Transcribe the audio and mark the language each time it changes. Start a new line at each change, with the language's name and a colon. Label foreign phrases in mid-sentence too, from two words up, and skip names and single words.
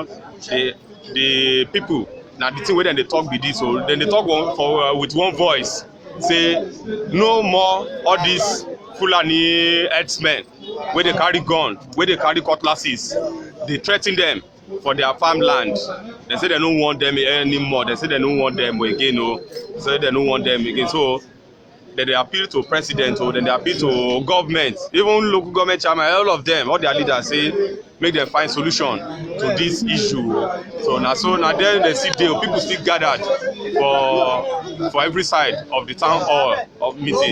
Nigerian Pidgin: The people na the thing wey dem dey talk be this. So dem dey talk with one voice. Say no more all these Fulani herdsmen wey dey carry gun, wey dey carry cutlasses, dey threaten them for their farmland. They say they no want them anymore. They say they no want them again. Say they no want them again. So they appeal to president or then they appeal to government, even local government chairman, all of them, all their leaders say make them find solution to this issue. So now then they see there people still gathered for every side of the town hall of meeting.